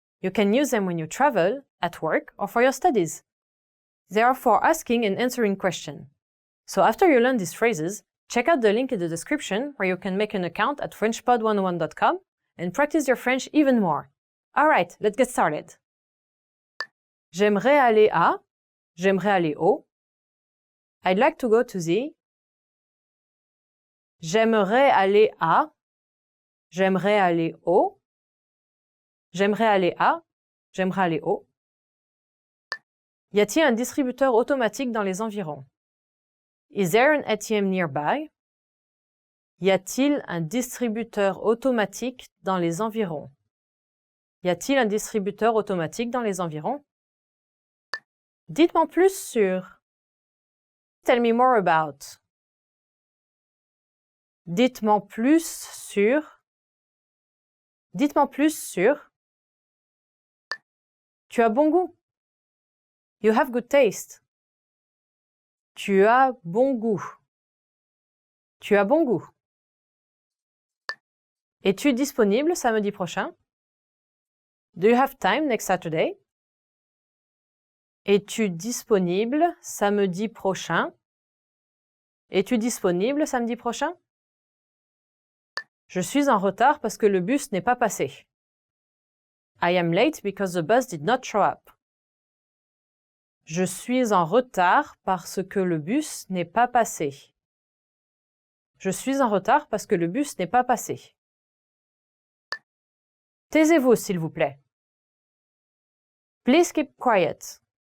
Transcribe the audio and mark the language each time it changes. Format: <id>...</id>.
<en>You can use them when you travel, at work, or for your studies. They are for asking and answering questions. So after you learn these phrases, check out the link in the description where you can make an account at FrenchPod101.com and practice your French even more. Alright, let's get started.</en> <fr>J'aimerais aller à, j'aimerais aller au.</fr> <en>I'd like to go to the.</en> <fr>J'aimerais aller à, j'aimerais aller au. J'aimerais aller à, j'aimerais aller au. Y a-t-il un distributeur automatique dans les environs?</fr> <en>Is there an ATM nearby?</en> <fr>Y a-t-il un distributeur automatique dans les environs? Y a-t-il un distributeur automatique dans les environs? Dites-moi plus sur.</fr> <en>Tell me more about.</en> <fr>Dites-moi plus sur. Dites-moi plus sur. Tu as bon goût.</fr> <en>You have good taste.</en> <fr>Tu as bon goût. Tu as bon goût. Es-tu disponible samedi prochain?</fr> <en>Do you have time next Saturday?</en> <fr>Es-tu disponible samedi prochain? Es-tu disponible samedi prochain? Je suis en retard parce que le bus n'est pas passé.</fr> <en>I am late because the bus did not show up.</en> <fr>Je suis en retard parce que le bus n'est pas passé. Je suis en retard parce que le bus n'est pas passé. Taisez-vous, s'il vous plaît.</fr> <en>Please keep quiet.</en>